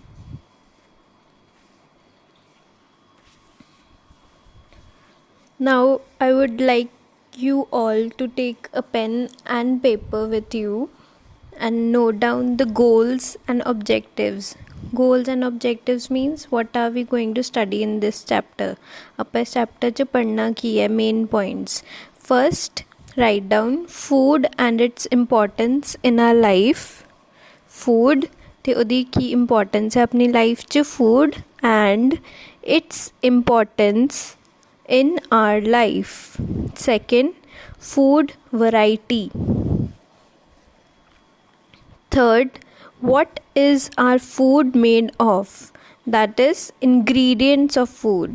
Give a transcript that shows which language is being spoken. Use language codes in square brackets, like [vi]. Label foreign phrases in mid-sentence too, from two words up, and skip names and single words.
[en] Now I would like you all to take a pen and paper with you and note down the goals and objectives. Goals and objectives means what are we going to study in this chapter. [pa] ਆਪਾਂ ਇਸ chapter 'ਚ ਪੜ੍ਹਨਾ ਕੀ ਹੈ, [en] main points. First, write down food and its importance in our life. [pa] Food ਤੇ ਉਹਦੀ ਕੀ ਇੰਪੋਰਟੈਂਸ ਹੈ ਆਪਣੀ ਲਾਈਫ 'ਚ, [en] food and its importance in our life. Second, food variety. Third, what is our food made of? That is ingredients of food.